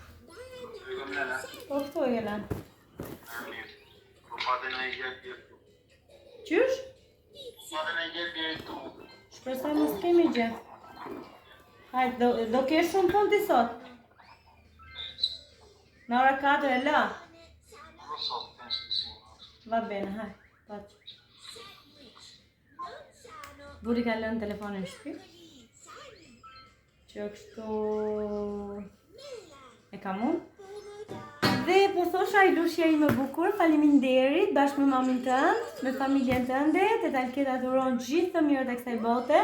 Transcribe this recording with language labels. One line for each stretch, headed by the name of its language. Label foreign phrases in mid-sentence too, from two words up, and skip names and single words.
Albanian: Po këtu e lënë. Qysh? Shpresoj mos kemi gjë. Hajde, do kesh shumë punë ti sot? Në ora 4 e la?
Italian: Va bene,
Albanian: hajde, paç. Buri ka lënë telefonin në shtëpi. Që kështu e kam unë. Dhe po thosha Ailushja ime bukur, faleminderit bashkë me mamin tënd, me familjen tënde, te Alketa dhuron gjithë të mirë të kësaj bote.